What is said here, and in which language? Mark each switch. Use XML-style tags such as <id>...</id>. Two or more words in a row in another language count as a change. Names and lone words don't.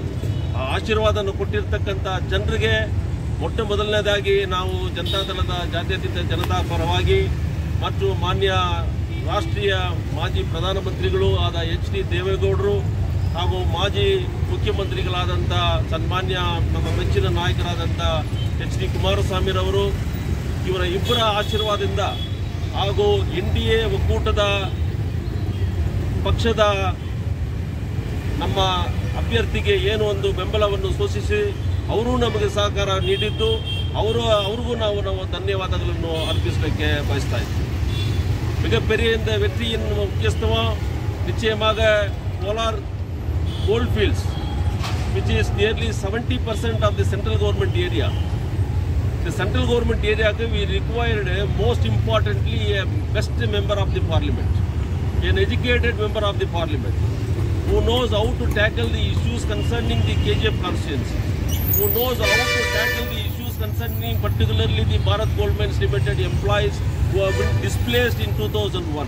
<kn>ಆ ಆಶೀರ್ವಾದವನ್ನು ಕೊಟ್ಟಿರ್ತಕ್ಕಂಥ ಜನರಿಗೆ ಮೊಟ್ಟ ಮೊದಲನೇದಾಗಿ ನಾವು ಜನತಾದಳದ ಜಾತ್ಯತೀತ ಜನತಾ ಪರವಾಗಿ ಮತ್ತು ಮಾನ್ಯ ರಾಷ್ಟ್ರೀಯ ಮಾಜಿ ಪ್ರಧಾನಮಂತ್ರಿಗಳು ಆದ ಎಚ್ ಡಿ ದೇವೇಗೌಡರು ಹಾಗೂ ಮಾಜಿ ಮುಖ್ಯಮಂತ್ರಿಗಳಾದಂಥ ಸನ್ಮಾನ್ಯ ನಮ್ಮ ಮೆಚ್ಚಿನ ನಾಯಕರಾದಂಥ ಎಚ್ ಡಿ ಕುಮಾರಸ್ವಾಮಿರವರು ಇವರ ಇಬ್ಬರ ಆಶೀರ್ವಾದದಿಂದ ಹಾಗೂ NDA ಒಕ್ಕೂಟದ ಪಕ್ಷದ ನಮ್ಮ ಅಭ್ಯರ್ಥಿಗೆ ಏನು ಒಂದು ಬೆಂಬಲವನ್ನು ಸೂಚಿಸಿ ಅವರು ನಮಗೆ ಸಹಕಾರ ನೀಡಿದ್ದು ಅವ್ರಿಗೂ ನಾವು ಧನ್ಯವಾದಗಳನ್ನು ಅರ್ಪಿಸಲಿಕ್ಕೆ ಬಯಸ್ತಾ ಇದ್ದೀವಿ.</kn> <ta>மிகப்பெரிய இந்த வெற்றியின் முக்கியத்துவம் நிச்சயமாக</ta> <en>கோலார் goldfields, which is nearly 70% of the central government area. The central government area we required most importantly a best member of the parliament, an educated member of the parliament who knows how to tackle the issues concerning the KGF constituency, who knows how to tackle the issues concerning particularly the Bharat Gold Mines Limited employees who have been displaced in 2001.</en>